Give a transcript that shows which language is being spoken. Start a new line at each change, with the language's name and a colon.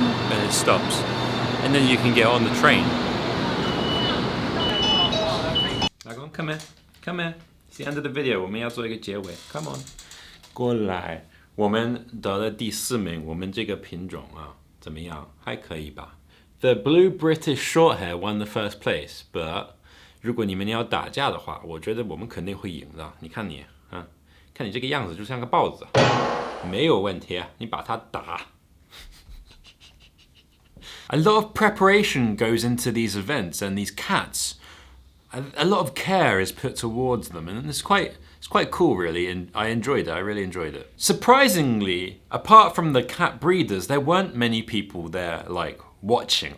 English: And it stops. And then you can get on the train. Come here. Come here. It's the end of the video.
Chinese: 我们要做一个结尾.
English: Come on.
Chinese: 过来。我们得了第4名。我们这个品种啊，怎么样？还可以吧。
English: The Blue British Shorthair won the first place, but
Chinese: 如果你们要打架的话，我觉得我们肯定会赢的。你看你啊，看你这个样子就像个豹子，没有问题啊，你把它打。
English: A lot of preparation goes into these events, and these cats, a lot of care is put towards them, and it's quite cool, really, and I enjoyed it. I really enjoyed it. Surprisingly, apart from the cat breeders, there weren't many people there, like, watching.